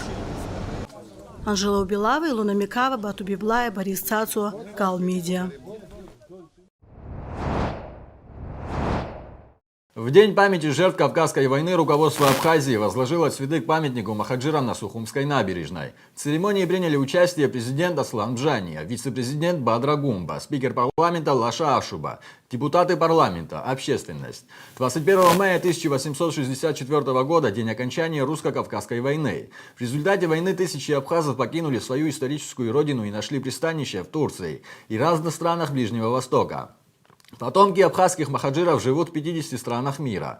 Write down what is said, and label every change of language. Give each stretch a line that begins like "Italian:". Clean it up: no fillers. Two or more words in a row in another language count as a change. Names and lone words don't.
Russian: Анжела Убилава, Илона Микава, Бату Библая, Борис Цацуа, Кал Медиа. В день памяти жертв Кавказской войны руководство Абхазии возложило цветы к памятнику махаджирам на Сухумской набережной. В церемонии приняли участие президент Аслан Джания, вице-президент Бадра Гумба, спикер парламента Лаша Ашуба, депутаты парламента, общественность. 21 мая 1864 года – день окончания русско-кавказской войны. В результате войны тысячи абхазов покинули свою историческую родину и нашли пристанище в Турции и разных странах Ближнего Востока. Потомки абхазских махаджиров живут в 50 странах мира.